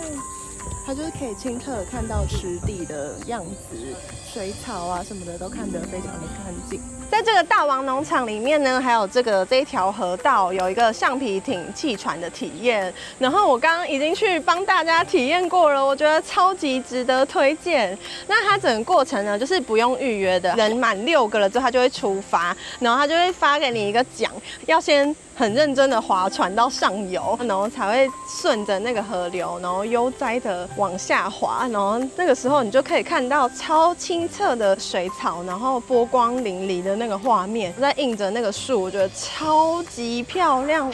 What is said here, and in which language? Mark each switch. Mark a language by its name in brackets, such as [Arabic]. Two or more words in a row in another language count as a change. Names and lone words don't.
[Chinese] 它就是可以清澈的看到池底的樣子，水草啊什麼的都看得非常的乾淨。在這個大王農場裡面呢，還有這一條河道有一個橡皮艇汽船的體驗，然後我剛剛已經去幫大家體驗過了，我覺得超級值得推薦。那它整個過程呢，就是不用預約的，人滿6個了之後，它就會出發，然後它就會發給你一個槳，要先很認真的划船到上游，然後才會順着那個河流，然後悠哉的往下滑，然後那個時候你就可以看到超清澈的水草，然後波光粼粼的那個畫面，在映着那個樹，我覺得超級漂亮。